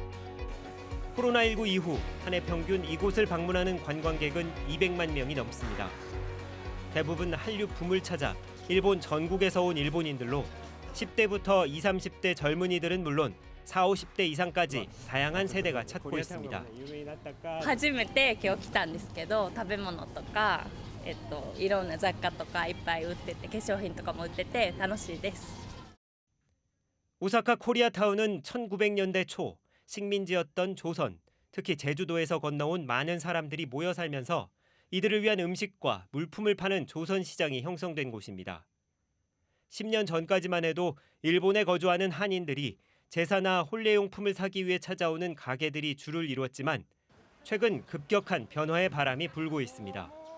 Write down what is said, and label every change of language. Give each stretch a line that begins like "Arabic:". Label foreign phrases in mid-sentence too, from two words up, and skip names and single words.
Korean: 코로나19 이후 한 해 평균 이곳을 방문하는 관광객은 200만 명이 넘습니다. 대부분 한류 붐을 찾아 일본 전국에서 온 일본인들로 10대부터 20, 30대 젊은이들은 물론 40, 50대 이상까지 다양한 세대가 찾고 있습니다.
Japanese: 初めて今日来たんですけど、食べ物とか、いろんな雑貨とかいっぱい売ってて、化粧品とかも売ってて楽しいです。
Korean: 오사카 코리아타운은 1900년대 초 식민지였던 조선, 특히 제주도에서 건너온 많은 사람들이 모여 살면서 이들을 위한 음식과 물품을 파는 조선 시장이 형성된 곳입니다. 10년 전까지만 해도 일본에 거주하는 한인들이 제사나 혼례용품을 사기 위해 찾아오는 가게들이 주를 이루었지만 최근 급격한 변화의 바람이 불고 있습니다.